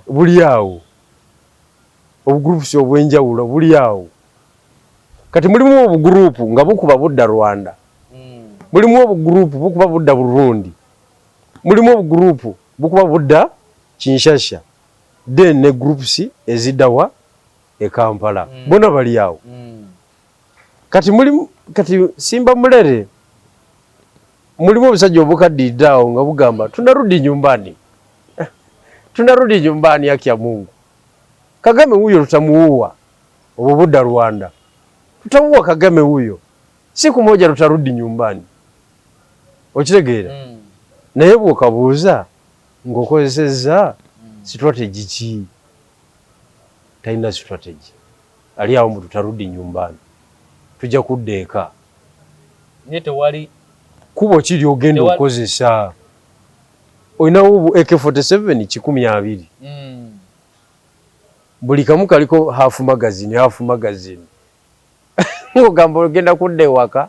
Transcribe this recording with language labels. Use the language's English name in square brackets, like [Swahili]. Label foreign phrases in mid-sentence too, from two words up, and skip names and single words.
[Ganda] buli awo obugroups obwenjawulo buli awo kati mulimu obugroupu nga bukuba budda Rwanda mulimu obugroupu bukuba budda Burundi mulimu obugroupu bukuba budda Kinshasa then ne groups ezidawa e Kampala bona bali awo kati simba mulere mulimu obusajja obukaddiddaawo nga bugamba [Swahili] tunarudi nyumbani yake ya Mungu Kagame huyo tutamuua [Ganda] obwo budda [Swahili] Rwanda tutamuwa Kagame huyo. Siku moja tutarudi nyumbani. [Ganda] Okitegeera? Naye bw'okabuuza ng'okozesezza strategy ki? Talina strategy. Ali awo mbu [Swahili] tutarudi nyumbani. [Ganda] Tujja kudda eka. Naye tewali kubo kiri ogenda okozesa. Olinawo AK47 12. Buli kamu kaliko half magazine. Ng'ogamba ogenda kudda ewaka.